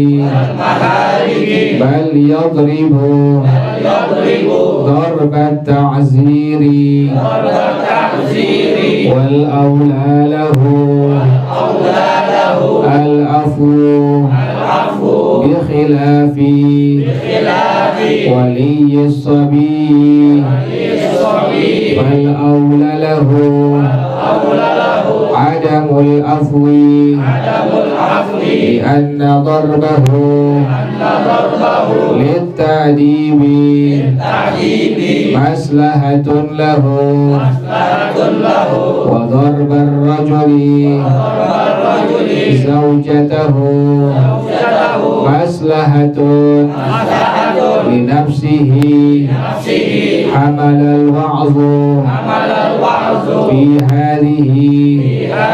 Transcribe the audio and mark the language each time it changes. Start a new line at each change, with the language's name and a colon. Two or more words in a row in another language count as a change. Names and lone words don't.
Arabic: بل يضرب ضرب التعزير والأولى له العفو بخلاف ولي الصبي فالأولى له عدم العفو لأن ضربه للتأديب مصلحة له وضرب الرجل زوجته مصلحة لنفسه حمل الوعظ في هذه